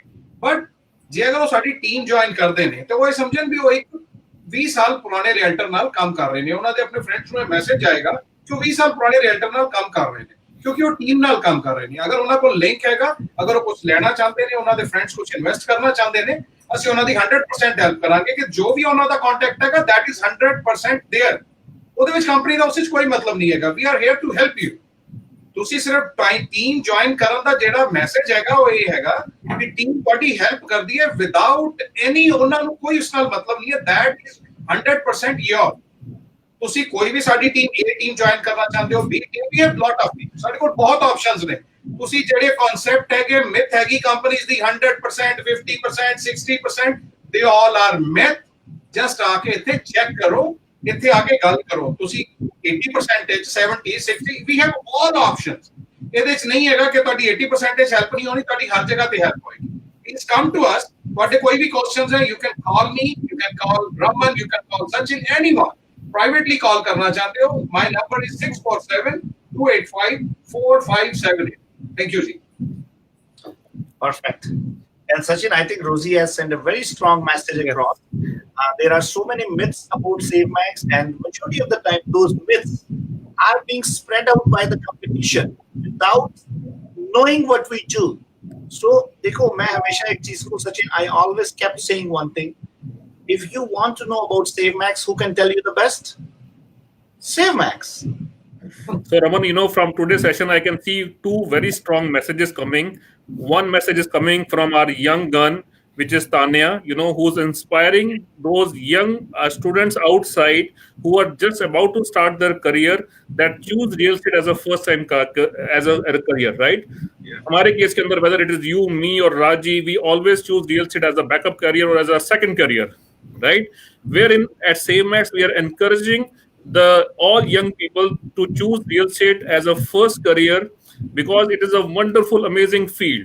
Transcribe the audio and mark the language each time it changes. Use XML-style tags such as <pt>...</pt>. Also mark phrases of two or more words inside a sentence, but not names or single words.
<pa>ਬਟ ਜੇ ਅਗਰ ਉਹ ਸਾਡੀ</pa> <en>team join</en> <pa>ਕਰਦੇ ਨੇ ਤੇ ਉਹ ਇਹ ਸਮਝਣ ਵੀ ਉਹ ਇੱਕ 20 ਸਾਲ ਪੁਰਾਣੇ ਰੀਅਲਟਰ ਨਾਲ ਕੰਮ ਕਰ ਰਹੇ ਨੇ, ਉਹਨਾਂ ਦੇ ਆਪਣੇ ਫਰੈਂਡਸ ਨੂੰ ਇਹ ਮੈਸੇਜ ਆਏਗਾ ਕਿ ਉਹ 20 ਸਾਲ ਪੁਰਾਣੇ ਰੀਅਲਟਰ ਨਾਲ ਕੰਮ ਕਰ ਰਹੇ ਨੇ, ਕਿਉਂਕਿ ਉਹ ਟੀਮ ਨਾਲ ਕੰਮ ਕਰ ਰਹੇ ਨੇ। ਅਗਰ ਉਹਨਾਂ ਕੋਲ ਲਿੰਕ ਹੈਗਾ, ਅਗਰ ਉਹ ਕੁਝ ਲੈਣਾ ਚਾਹੁੰਦੇ ਨੇ, ਉਹਨਾਂ ਦੇ ਫਰੈਂਡਸ ਕੁਝ ਇਨਵੈਸਟ ਕਰਨਾ ਚਾਹੁੰਦੇ ਨੇ, ਅਸੀਂ ਉਹਨਾਂ ਦੀ 100% ਹੈਲਪ ਕਰਾਂਗੇ ਕਿ ਜੋ ਵੀ ਉਹਨਾਂ ਦਾ ਕੰਟੈਕਟ ਹੈਗਾ</pa> <en>that is 100% there.</en> <pa>ਉਹਦੇ ਵਿੱਚ ਕੰਪਨੀ ਦਾ ਉਸ ਵਿੱਚ ਕੋਈ ਮਤਲਬ ਨਹੀਂ ਹੈਗਾ।</pa> <en>we are here to help you।</en> <pa>ਤੁਸੀਂ ਸਿਰਫ</pa> <en>team join</en> <pa>ਕਰਨ ਦਾ ਜਿਹੜਾ ਮੈਸੇਜ ਹੈਗਾ ਉਹ ਇਹ ਹੈਗਾ ਕਿ ਟੀਮ ਤੁਹਾਡੀ ਹੈਲਪ ਕਰਦੀ ਹੈ</pa> <en>without any,</en> <pa>ਉਹਨਾਂ ਨੂੰ ਕੋਈ ਉਸ ਨਾਲ ਮਤਲਬ ਨਹੀਂ ਹੈ।</pa> <en>that is 100% your।</en> <pa>ਤੁਸੀਂ ਕੋਈ ਵੀ ਸਾਡੀ</pa> <en>team A team join</en> <pa>ਕਰਨਾ ਚਾਹੁੰਦੇ ਹੋ,</pa> <en>B team, we have lot of teams,</en> <pa>ਸਾਡੇ ਕੋਲ ਬਹੁਤ ਆਪਸ਼ਨਸ ਨੇ। ਤੁਸੀਂ ਜਿਹੜੇ ਕਨਸੈਪਟ ਹੈਗੇ, ਮਿਥ ਹੈਗੀ ਕੰਪਨੀਆਂ ਦੀ 100%, 50%, 60%,</pa> <en>they all are myth।</en> <pa>ਜਸਟ ਆ ਕੇ ਇੱਥੇ ਚੈੱਕ ਕਰੋ, ਇੱਥੇ ਆ ਕੇ ਗੱਲ ਕਰੋ। ਤੁਸੀਂ 80%, 70, 60,</pa> <en>we have all options।</en> <pa>ਇਹਦੇ ਚ ਨਹੀਂ ਹੈਗਾ ਕਿ ਤੁਹਾਡੀ 80% ਹੈਲਪ ਨਹੀਂ ਹੋਣੀ, ਤੁਹਾਡੀ ਹਰ ਜਗ੍ਹਾ ਤੇ ਹੈਲਪ ਹੋਏਗੀ।</pa> <en>Please come to us,</en> <pa>ਤੁਹਾਡੇ ਕੋਈ ਵੀ questions ਹੈ,</pa> <en>you can call me, you can call Raman, you can call Sachin, anyone. Privately call</en> <hi>करना चाहते हो,</hi> <en>my number is 647-285-4578. Thank you, ji. Perfect. And Sachin, I think Rosie has sent a very strong message across. There are so many myths about SaveMax, and majority of the time, those myths are being spread out by the competition without knowing what we do. So,</en> <hi>देखो मैं हमेशा एक चीज को सचिन,</hi> <en>I always kept saying one thing. If you want to know about SaveMax, who can tell you the best? SaveMax. So, Raman, from today's session, I can see two very strong messages coming. One message is coming from our young gun, which is Tania, who's inspiring those young students outside who are just about to start their career, that choose real estate as a first time as a career, right?</en> <hi>हमारे केस के अंदर,</hi> <en>whether it is you, me or Raji, we always choose real estate as a backup career or as a second career, right? Wherein at SaveMax, we are encouraging all young people to choose real estate as a first career, because it is a wonderful, amazing field.</en>